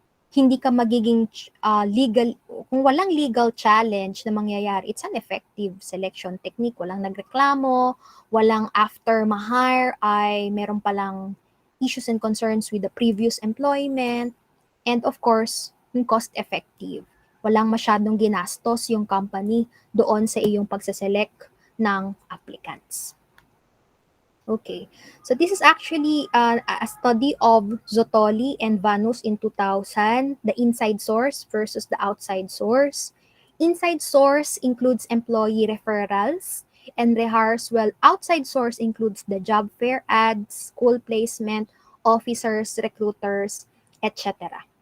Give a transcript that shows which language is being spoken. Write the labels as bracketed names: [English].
[Filipino] hindi ka magiging legal, kung walang legal challenge na mangyayari, [English] it's an effective selection technique. [Filipino] Walang nagreklamo, walang after ma-hire ay meron palang [English] issues and concerns with the previous employment, and of course, [Filipino] yung cost effective. Walang masyadong ginastos yung company doon sa iyong pagsaselect ng applicants. [English] Okay, so this is actually a study of Zotoli and Vanus in 2000, the inside source versus the outside source. Inside source includes employee referrals and rehires, while outside source includes the job fair ads, school placement, officers, recruiters, etc.